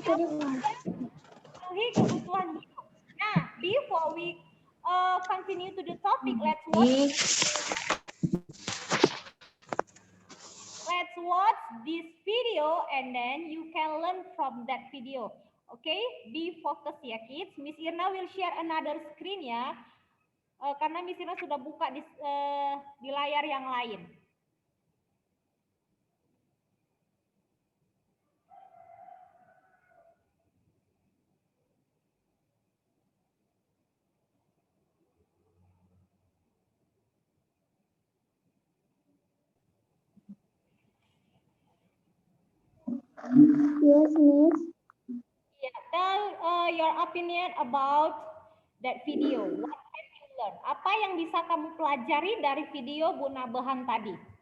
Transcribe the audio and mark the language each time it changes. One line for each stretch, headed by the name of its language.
Indonesian: Memenuhi kebutuhan hidup.
English: Nah, before we continue to the topic, let's watch this video and then you can learn from that video. Okay, be focus ya kids. Miss Irna will share another screen ya.
Indonesian: Karena Miss Irna sudah buka di layar yang lain.
English: Yes, Miss. Yeah, tell your opinion about that video. What can you learn?
Indonesian: Apa yang bisa kamu pelajari dari video Bu Nabahan tadi?